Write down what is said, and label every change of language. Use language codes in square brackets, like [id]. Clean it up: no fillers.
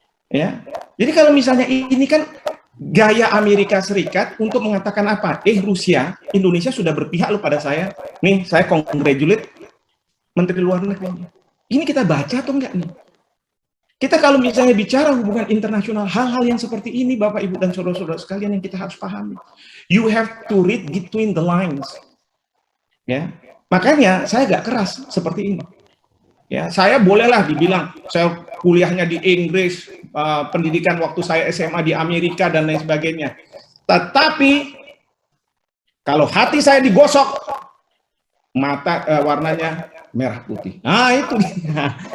[id] Ya, jadi kalau misalnya ini kan gaya Amerika Serikat untuk mengatakan apa? Rusia, Indonesia sudah berpihak loh pada saya. Nih, saya congratulate Menteri Luar Negeri. Ini kita baca atau enggak nih? Kita kalau misalnya bicara hubungan internasional, hal-hal yang seperti ini, Bapak, Ibu, dan saudara-saudara sekalian yang kita harus pahami. [en] You have to read between the lines. [id] Ya, makanya saya agak keras seperti ini. Ya, saya bolehlah dibilang, saya kuliahnya di Inggris, pendidikan waktu saya SMA di Amerika, dan lain sebagainya. Tetapi, kalau hati saya digosok, mata warnanya merah putih. Nah, itu dia.